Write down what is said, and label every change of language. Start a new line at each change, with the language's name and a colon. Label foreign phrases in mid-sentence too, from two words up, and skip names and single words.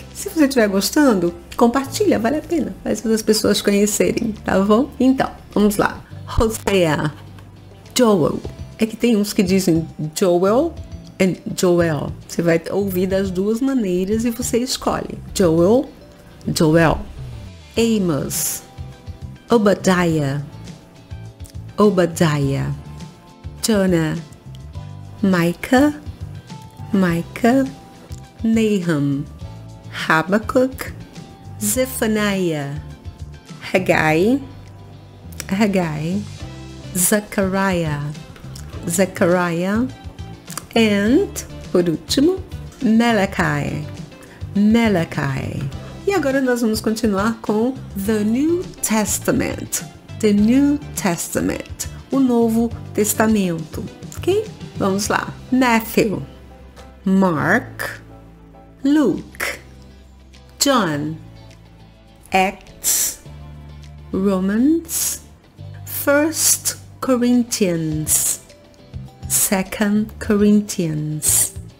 Portuguese: Se você estiver gostando, compartilha, vale a pena, faz as pessoas conhecerem, tá bom? Então, vamos lá. Hosea, Joel. É que tem uns que dizem Joel e Joel. Você vai ouvir das duas maneiras e você escolhe. Joel, Joel. Amos, Obadiah, Obadiah. Jonah, Micah, Micah. Nahum, Habakkuk, Zephaniah, Haggai, Haggai, Zechariah, Zechariah, and, por último, Malachi, Malachi. E agora nós vamos continuar com The New Testament, The New Testament, o Novo Testamento, ok? Vamos lá. Matthew, Mark, Luke, John, Acts, Romans, 1 Corinthians, 2 Corinthians,